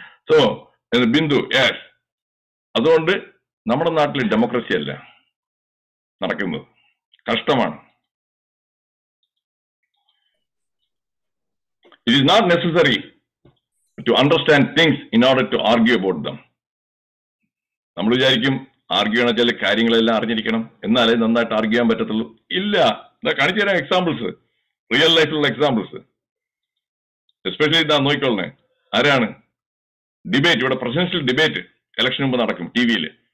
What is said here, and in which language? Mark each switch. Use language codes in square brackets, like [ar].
[ml] So Bindu, yes. അതുകൊണ്ട് നമ്മുടെ നാട്ടിൽ ഡെമോക്രസി അല്ല നടക്കുന്നത്. കഷ്ടമാണ്. [en] It is not necessary to understand things in order to argue about them. [ml] നമ്മൾ വിചാരിക്കും ആർഗ്യൂ ചെയ്യണ ചില കാര്യങ്ങളെല്ലാം അറിഞ്ഞിരിക്കണം, എന്നാലേ നന്നായിട്ട് ആർഗ്യൂ ചെയ്യാൻ പറ്റത്തുള്ളൂ. ഇല്ല. കാണിച്ചു തരാം എക്സാമ്പിൾസ്, റിയൽ ലൈഫിലുള്ള എക്സാമ്പിൾസ്. എസ്പെഷ്യലി ഇതാ നോക്കിക്കൊള്ളണേ. ആരാണ് ഡിബേറ്റ്? ഇവിടെ പ്രസിഡൻഷ്യൽ ഡിബേറ്റ് ഇലക്ഷൻ മുമ്പ് നടക്കും TV-യിൽ.